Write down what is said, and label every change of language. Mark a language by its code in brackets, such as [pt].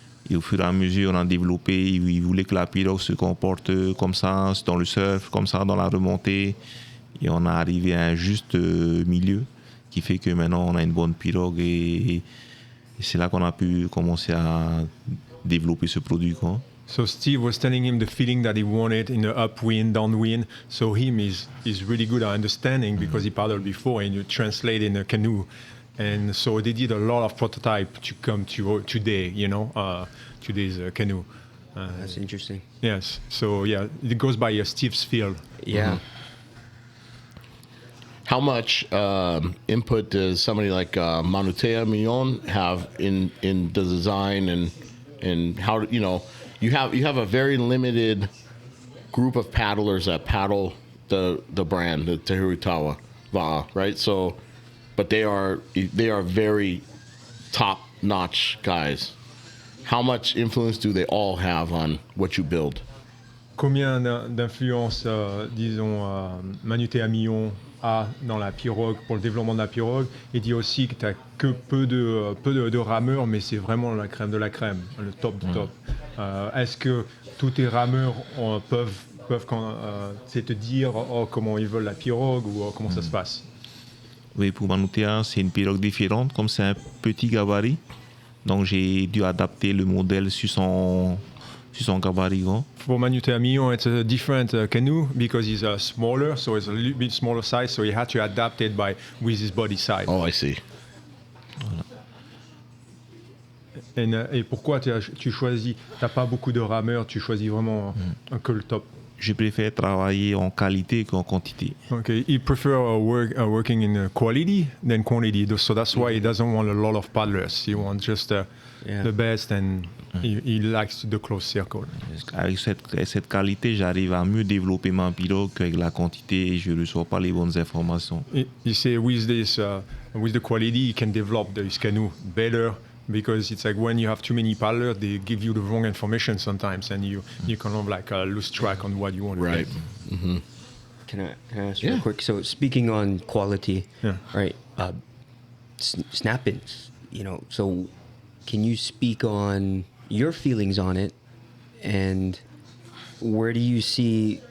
[fr] Et au fur et à mesure, on a développé. Il voulait que la pirogue se comporte comme ça, dans le surf, comme ça, dans la remontée. Et on a arrivé à un juste milieu qui fait que maintenant, on a une bonne pirogue. Et c'est là qu'on a pu commencer à développer ce produit, quoi. [en] So Steve was telling him the feeling that he wanted in the upwind, downwind. So him is really good at understanding because he paddled before and you translate in a canoe. And so they did a lot of prototype to come to today, today's canoe. That's interesting. Yes. So yeah, it goes by Steve's feel. Yeah. How much input does somebody like Manutea Millon have in the design and how you have a very limited group of paddlers that paddle the brand, the Tehuritaua Va'a, right? So, but they are very top-notch guys. How much influence do they all have on what you build? [fr] Combien d'influence, disons, Manutea Millon a dans la pirogue, pour le développement de la pirogue? Il dit aussi que tu n'as que peu de rameurs, mais c'est vraiment la crème de la crème, le top du top. Est-ce que tous tes rameurs peuvent te dire comment ils veulent la pirogue ou comment ça se passe? Oui, pour Manutea, c'est une pirogue différente. Comme c'est un petit gabarit, donc j'ai dû adapter le modèle sur son gabarit, quoi. [en] For Manutea Millon, it's a different canoe because he's smaller, so it's a little bit smaller size, so he had to adapt it with his body size. Oh, I see. [fr] Et pourquoi tu choisis, t'as pas beaucoup de rameurs, tu choisis vraiment que le top? Je préfère travailler en qualité qu'en quantité. [en] Okay, he prefer working in quality than quantity, so that's why he doesn't want a lot of paddlers. He wants just the best, and he likes the close circle. [fr] Avec cette qualité, j'arrive à mieux développer ma pirogue qu'avec la quantité et je ne reçois pas les bonnes informations. [en] You say with the quality, you can develop this canoe better. Because it's like when you have too many paddlers, they give you the wrong information sometimes, and you kind of like lose track on what you want to Right. get. Mm-hmm. Can I ask real quick? So speaking on quality, right? Snap-ins, So can you speak on your feelings on it, and where do you see?